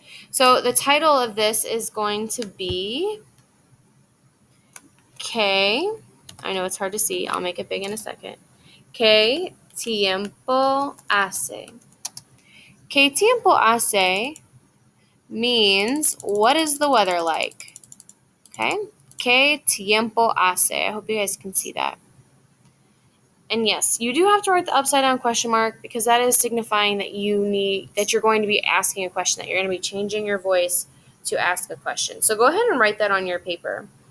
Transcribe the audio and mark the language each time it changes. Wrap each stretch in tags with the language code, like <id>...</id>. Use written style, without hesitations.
<en>So the title of this is going to be K. I know it's hard to see. I'll make it big in a second.</en> <es>¿Qué tiempo hace? ¿Qué tiempo hace</es> <en>means what is the weather like?</en> <es>Okay? ¿Qué tiempo hace?</es> <en>I hope you guys can see that. And yes, you do have to write the upside down question mark because that is signifying that you're going to be asking a question, that you're going to be changing your voice to ask a question. So go ahead and write that on your paper.</en>